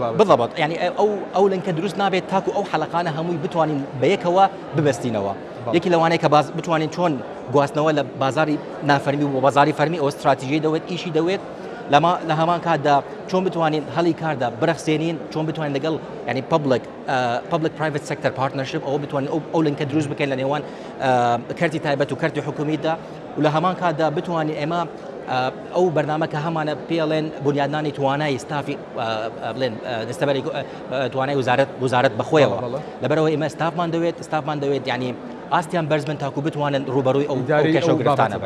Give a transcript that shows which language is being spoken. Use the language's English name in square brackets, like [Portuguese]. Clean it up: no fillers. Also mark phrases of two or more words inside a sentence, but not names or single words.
[Central Kurdish] بڵبات ینی ئەو لنکە دروست نابێت تاکو ئەو حەلقانە هەمووی بتوانین بەیەکەوە ببەستینەوە یەکی لەوانەیە کە بتوانین چۆن گواستنەوە لە بازاری نافەرمی و بازاری فەرمی ئەو استراتیژی دەوێت ئیشی دەوێت لە هەمان کاتدا چۆن بتوانین هەڵی کاردا بەرەخسێنین چۆن بتوانین لەگەڵ ینی [English] public private sector partnership [Central Kurdish] ئەوە بتوانین ئەو لنکە دروست بکەین لە نێوان کەرتی تایبەت و کەرتی حکومیتدا و لە هەمان کاتدا بتوانین ئێمە ئەو بەرنامە کە هەمانە پێڵێن بنیادنانی توانای ستافی بڵێن دەستەبەری توانای وزارەت بەخۆیەوە لەبەرەوەی ئێمە ستافمان دەوێت ینی ئاستیان بەرز بن تاکو بتوانن ڕوبەڕووی ئەو کێشە و گرفتانە بن